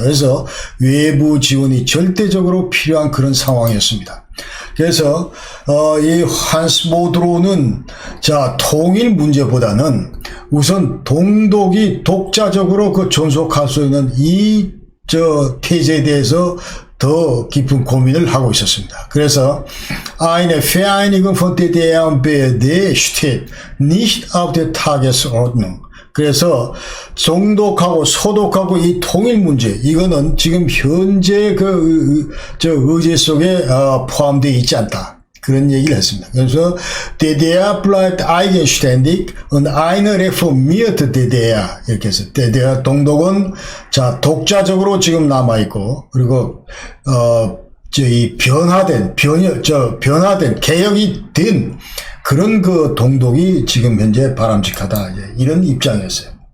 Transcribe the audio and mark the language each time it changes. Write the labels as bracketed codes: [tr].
[ko] 그래서 외부 지원이 절대적으로 필요한 그런 상황이었습니다. 그래서 이 한스 모드로는 자, 통일 문제보다는 우선 동독이 독자적으로 그 존속할 수 있는 이 태제에 대해서 더 깊은 고민을 하고 있었습니다. [de] 그래서 Eine Vereinigung von DDR und BRD steht nicht auf der Tagesordnung. [ko] 그래서 종독하고 소독하고 이 통일 문제, 이거는 지금 현재 의제 속에 포함되어 있지 않다, 그런 얘기를 했습니다. 그래서 [de] DDR bleibt eigenständig und eine reformierte DDR, [ko] 이렇게 해서 DDR 동독은 자, 독자적으로 지금 남아 있고, 그리고 이 변화된 개혁이 된 그런 그 동독이 지금 현재 바람직하다, 이런 입장이었어요.